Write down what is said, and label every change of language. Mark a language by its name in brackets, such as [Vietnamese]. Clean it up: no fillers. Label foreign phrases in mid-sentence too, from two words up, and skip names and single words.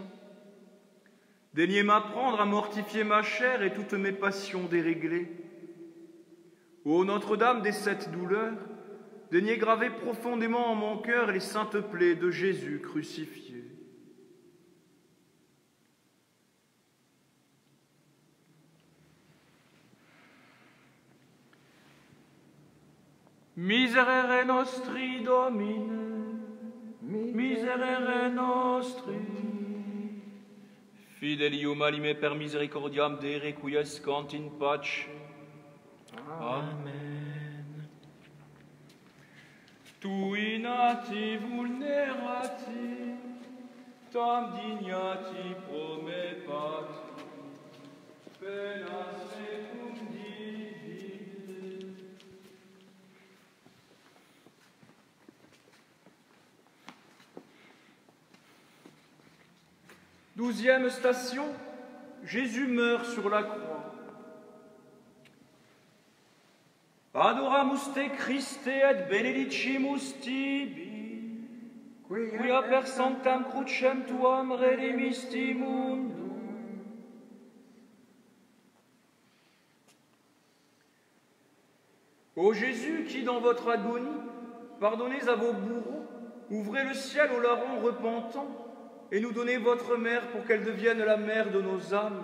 [French] Daignez m'apprendre à mortifier ma chair et toutes mes passions déréglées. Ô Notre-Dame des sept douleurs, daignez graver profondément en mon cœur les saintes plaies de Jésus crucifié. [Latin] Miserere nostri, Domine, miserere nostri. Fidelium alime per misericordiam Dei requiescant in pace. Amen. Tui nati vulnerati, tam dignati pro me pati, penas mecum divide. [French] Douzième station, Jésus meurt sur la croix. [Latin] Adoramus te Christe et benedicimus tibi, quia per sanctam crucem tuam redemisti mundum. [French] Ô Jésus, qui dans votre agonie, pardonnez à vos bourreaux, ouvrez le ciel aux larrons repentants, et nous donnez votre mère pour qu'elle devienne la mère de nos âmes.